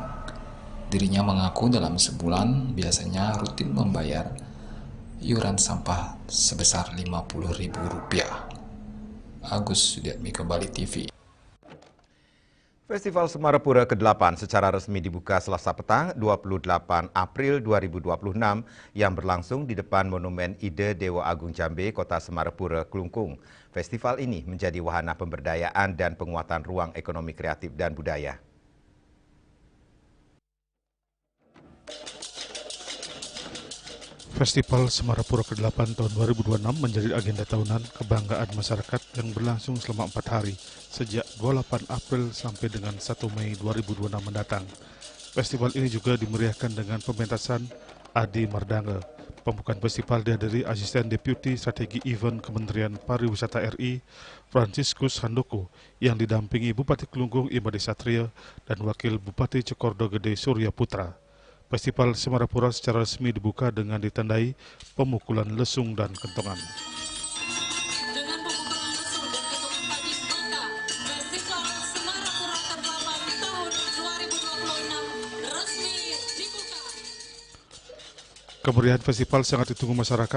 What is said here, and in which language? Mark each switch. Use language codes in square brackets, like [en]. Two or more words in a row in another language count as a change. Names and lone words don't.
[id] Dirinya mengaku dalam sebulan biasanya rutin membayar iuran sampah sebesar Rp50.000. Agus Sudiatmiko, Bali TV. Festival Semarapura ke-8 secara resmi dibuka Selasa petang 28 April 2026 yang berlangsung di depan Monumen Ide Dewa Agung Jambe, Kota Semarapura, Klungkung. Festival ini menjadi wahana pemberdayaan dan penguatan ruang ekonomi kreatif dan budaya. Festival Semarapura ke-8 tahun 2026 menjadi agenda tahunan kebanggaan masyarakat yang berlangsung selama 4 hari, sejak 28 April sampai dengan 1 Mei 2026 mendatang. Festival ini juga dimeriahkan dengan pementasan Adi Mardangel. Pembukaan festival dihadiri Asisten Deputi Strategi Event Kementerian Pariwisata RI, Franciscus Handoko, yang didampingi Bupati Klungkung Imadi Satria dan Wakil Bupati Cokordo Gede Surya Putra. Festival Semarapura secara resmi dibuka dengan ditandai pemukulan lesung dan kentongan. Dengan pemukulan lesung dan kentongan tadi, maka Festival Semarapura ke-8 tahun 2026 resmi dibuka. Kemeriahan festival sangat ditunggu masyarakat.